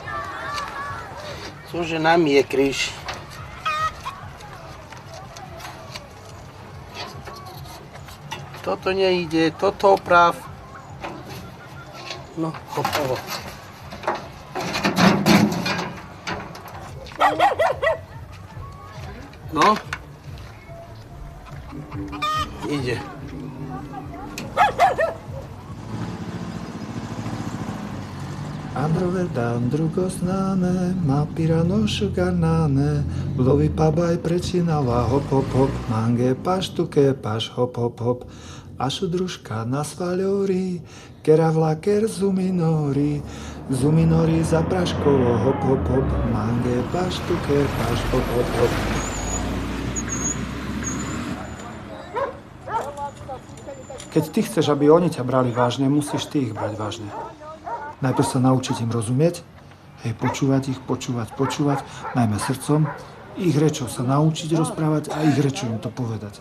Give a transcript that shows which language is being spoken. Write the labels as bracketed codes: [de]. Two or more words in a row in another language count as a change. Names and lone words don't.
[sk] Cože nám je kríž. Toto nejde, toto oprav. No, hotovo. No. Ide. [rom] Androvedam drugo znane, ma pirano šugarnane, lovi pabaj prečinala, hop hop hop, mange paštuke paš hop hop hop, ašu družka na svaľori, kera vlaker zuminori, zuminori za praškovo, hop hop hop, mange paštuke paš hop hop hop. [sk] Keď ty chceš, aby oni ťa brali vážne, musíš ty ich brať vážne. Najprv sa naučiť im rozumieť, hej, počúvať ich, počúvať, najmä srdcom, ich rečou sa naučiť rozprávať a ich rečou im to povedať.